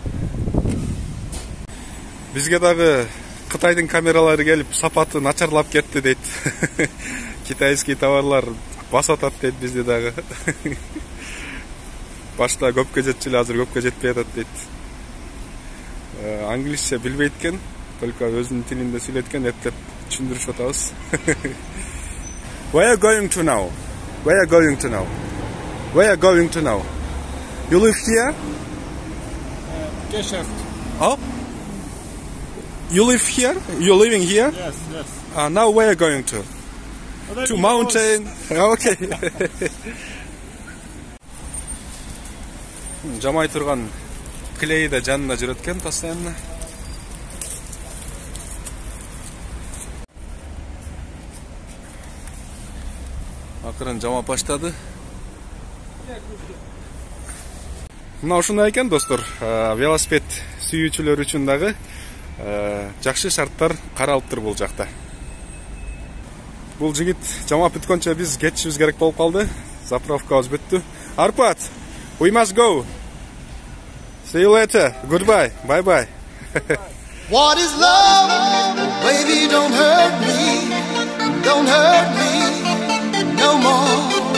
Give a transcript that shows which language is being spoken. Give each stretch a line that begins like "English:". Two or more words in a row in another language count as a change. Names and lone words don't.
Kyrgyz: Бизге дагы Кытайдын камералары келип сапаты начарлап кетти дейт. Китайский товарлар басатат дейт бизде дагы. Башта көпкө жетчү эле, азыр көпкө жетпей атат дейт. Англисче билбейт экен, только өзүнүн тилинде сүйлөйт экен, эптеп түшүндүрүшүп атабыз.
English: Where are you going to now? Where are you going to now? Where are you going to now? You live here?
German: Geschäft.
English: Oh? You live here? You're living here? Yes, yes. Now where are you going to? To mountain? Okay.
Kyrgyz: Жамай турган клей да жанында жүрөт экен постоянно. Акырын жамап баштады. Мына ушундай экен достор, велосипед сүйүүчүлөр үчүн дагы жакшы шарттар каралыптыр бул жакта. Бул жигит жамап бүткөнчө биз кетишибиз керек болуп калды. Заправкабыз бүттү.
English: Arpad, we must go. See you later. Goodbye. Bye bye. What is love? Baby, don't hurt me. Don't hurt me no more.